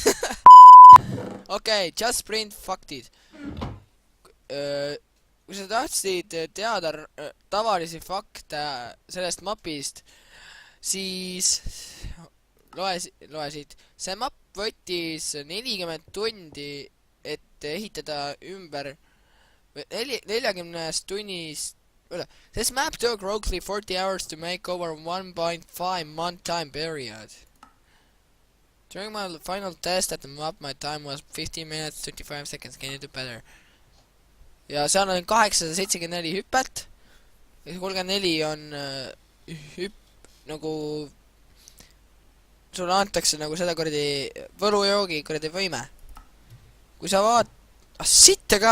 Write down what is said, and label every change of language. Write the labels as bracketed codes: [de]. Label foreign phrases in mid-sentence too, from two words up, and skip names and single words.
[et] okei, Just Sprint faktid. Kui sa tahtsid teada tavalisi fakte sellest mapist, siis loe siit. See map võttis 40 tundi, et ehitada ümber 40 tunnist. [en] This map took roughly 40 hours to make over 1.5 month time period. During my final test at the map, my time was 15 minutes 25 seconds. Can you do better? [et] Ja seal on 874 hüpet. Ja 34 on nagu sulle antakse nagu seda kuradi võlujoogi kuradi võime. Kui sa vaat... sitta ka!